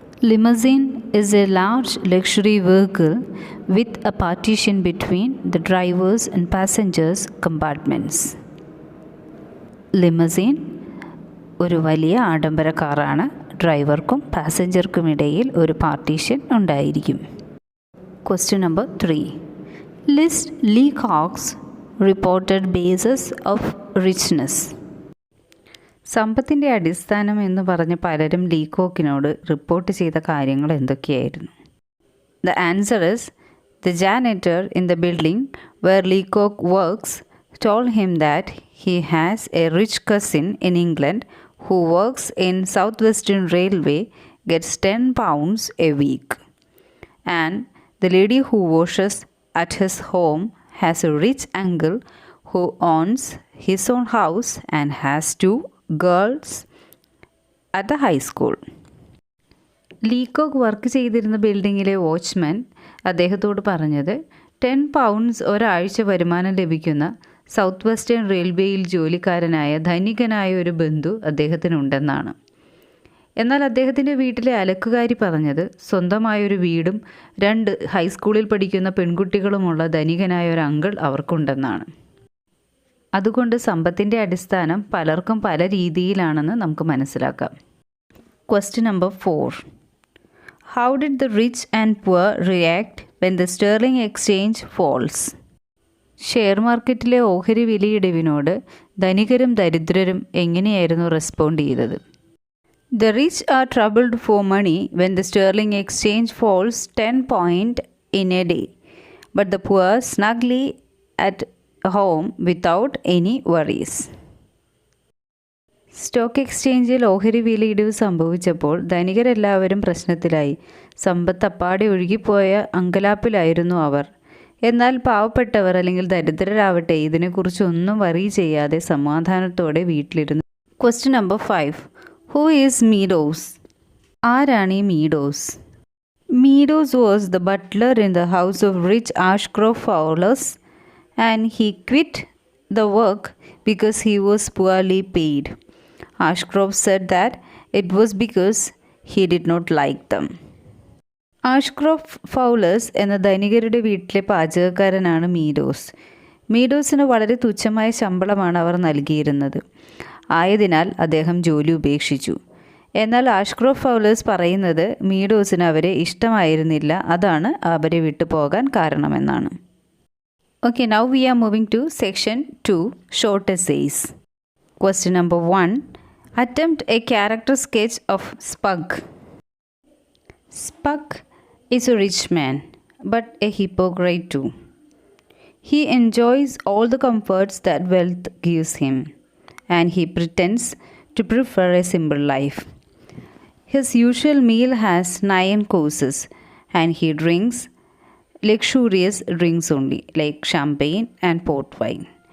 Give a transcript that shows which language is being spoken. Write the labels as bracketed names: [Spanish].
[English] Limousine is a large luxury vehicle with a partition between the drivers and passengers compartments. [Malayalam] ലിമസിൻ ഒരു വലിയ ആഡംബര കാറാണ്. ഡ്രൈവർക്കും പാസഞ്ചർക്കുമിടയിൽ ഒരു പാർട്ടീഷൻ ഉണ്ടായിരിക്കും. [English] Question number 3. List Leacock's reported basis of richness. [Malayalam] സമ്പത്തിൻ്റെ അടിസ്ഥാനം എന്ന് പറഞ്ഞ് പലരും ലീകോക്കിനോട് റിപ്പോർട്ട് ചെയ്ത കാര്യങ്ങൾ എന്തൊക്കെയായിരുന്നു? [English] The answer is, the janitor in the building where Leacock works told him that he has a rich cousin in England who works in Southwestern Railway, gets £10 a week, and the lady who washes at his home has a rich uncle who owns his own house and has 2 girls at the high school. [Malayalam] ലീകോക്ക് work ചെയ്തിരുന്ന ബിൽഡിങ്ങിലെ watchman അദ്ദേഹത്തോട് പറഞ്ഞത് £10 ഒരാഴ്ച വരുമാനം ലഭിക്കുന്ന south western റെയിൽവേയിൽ ജോലിക്കാരനായ ധനികനായ ഒരു ബന്ധു അദ്ദേഹത്തിനുണ്ടെന്നാണ്. എന്നാൽ അദ്ദേഹത്തിൻ്റെ വീട്ടിലെ അലക്കുകാരി പറഞ്ഞത് സ്വന്തമായൊരു വീടും 2 ഹൈസ്കൂളിൽ പഠിക്കുന്ന പെൺകുട്ടികളുമുള്ള ധനികനായ ഒരു അങ്കിൾ അവർക്കുണ്ടെന്നാണ്. അതുകൊണ്ട് സമ്പത്തിൻ്റെ അടിസ്ഥാനം പലർക്കും പല രീതിയിലാണെന്ന് നമുക്ക് മനസ്സിലാക്കാം. [English] Question number 4. How did the rich and poor react when the sterling exchange falls? [Malayalam] Share മാർക്കറ്റിലെ ഓഹരി വിലയിടിവിനോട് ധനികരും ദരിദ്രരും എങ്ങനെയായിരുന്നു റെസ്പോണ്ട് ചെയ്തത്? [English] The rich are troubled for money when the sterling exchange falls 10 points in a day, but the poor snugly at home without any worries. [Malayalam] Stock എക്സ്ചേഞ്ചിൽ ഓഹരി വിലയിടിവ് സംഭവിച്ചപ്പോൾ ധനികരെല്ലാവരും പ്രശ്നത്തിലായി. സമ്പത്ത് അപ്പാടെ ഒഴുകിപ്പോയ അങ്കലാപ്പിലായിരുന്നു അവർ. എന്നാൽ പാവപ്പെട്ടവർ അല്ലെങ്കിൽ ദരിദ്രരാവട്ടെ ഇതിനെക്കുറിച്ചൊന്നും വറി ചെയ്യാതെ സമാധാനത്തോടെ വീട്ടിലിരുന്നു. [English] Question number 5. Who is Meadows? [Malayalam] ആരാണ് ഈ മീഡോസ്? [English] Meadows was the butler in the house of rich Ashcroft Fowlers, and he quit the work because he was poorly paid. Ashcroft said that it was because he did not like them. [Malayalam] ആഷ്ക്രോഫ്റ്റ് Fowler's എന്ന ധനികരുടെ വീട്ടിലെ പാചകക്കാരനാണ് മീഡോസ്. മീഡോസിന് വളരെ തുച്ഛമായ ശമ്പളമാണ് അവർ നൽകിയിരുന്നത്. ആയതിനാൽ അദ്ദേഹം ജോലി ഉപേക്ഷിച്ചു. എന്നാൽ ആഷ്ക്രോഫ്റ്റ് ഫൗളേഴ്സ് പറയുന്നത് മീഡോസിന് അവരെ ഇഷ്ടമായിരുന്നില്ല, അതാണ് അവരെ വിട്ടു പോകാൻ കാരണമെന്നാണ്. [English] Okay, now we are moving to section 2, short essays. Question number 1. Attempt a character sketch of Spunk. Spunk is a rich man, but a hypocrite too. He enjoys all the comforts that wealth gives him, and he pretends to prefer a simple life. His usual meal has 9 courses, and he drinks luxurious drinks only, like champagne and port wine.